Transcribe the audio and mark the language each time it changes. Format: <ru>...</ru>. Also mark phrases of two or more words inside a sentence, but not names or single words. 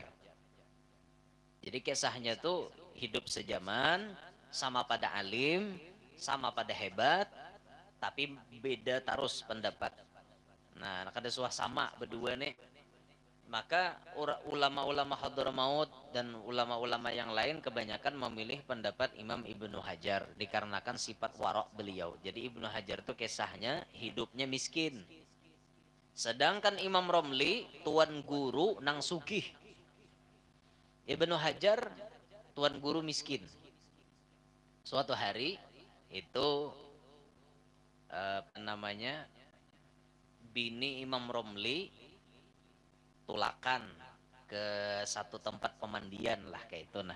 <id>Jadi kisahnya tuh hidup sejaman, sama pada alim, sama pada hebat, tapi beda terus pendapat.</id> <bjn>Nah, kada suah sama berdua nih.</bjn> <id>Maka ulama-ulama Hadramaut dan ulama-ulama yang lain kebanyakan memilih pendapat Imam Ibnu Hajar dikarenakan sifat warok beliau. Jadi Ibnu Hajar itu kisahnya hidupnya miskin.</id> <bjn>Sedangkan Imam Romli tuan guru nang sugih.</bjn> <id>Ibnu Hajar tuan guru miskin.</id> <bjn>Suatu hari itu apa namanya, bini Imam Romli tulakan ke satu tempat pemandian lah kayak itu.</bjn>